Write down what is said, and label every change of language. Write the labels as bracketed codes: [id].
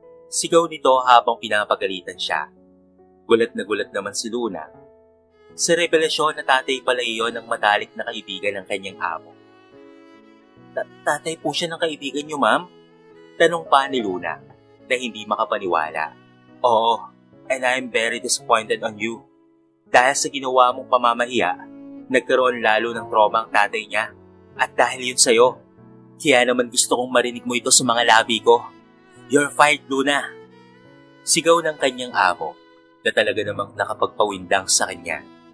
[tl] Sigaw nito habang pinapagalitan siya. Gulat na gulat naman si Luna sa revelasyon na tatay pala iyon ng matalik na kaibigan ng kanyang amo. Tatay po siya ng kaibigan niyo, ma'am? Tanong pa ni Luna na hindi makapaniwala. [en] Oo, and I'm very disappointed on you. [tl] Dahil sa ginawa mong pamamahiya, nagkaroon lalo ng trauma ang tatay niya. At dahil yun sa'yo, kaya naman gusto kong marinig mo ito sa mga labi ko. [en] You're fired, Luna. [tl] Sigaw ng kanyang amo na talaga namang nakapagpawindang sa kanya.